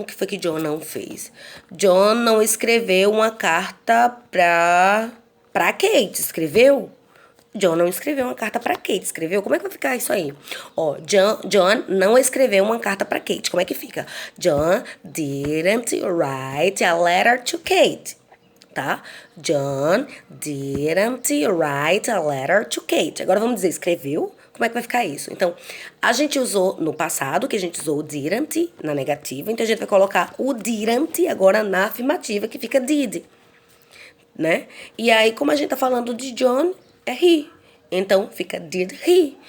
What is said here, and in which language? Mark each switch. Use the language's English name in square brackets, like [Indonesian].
[Portuguese] O que foi que John não fez? John não escreveu uma carta pra Kate, escreveu? John não escreveu uma carta pra Kate, escreveu? Como é que vai ficar isso aí? Ó, John não escreveu uma carta pra Kate. Como é que fica? [English] John didn't write a letter to Kate, tá? John didn't write a letter to Kate. [Portuguese] Agora vamos dizer, escreveu? Como é que vai ficar isso? Então, a gente usou no passado, que a gente usou o didn't na negativa. Então, a gente vai colocar o didn't agora na afirmativa, que fica did, né? E aí, como a gente tá falando de John, é he. Então, fica did he.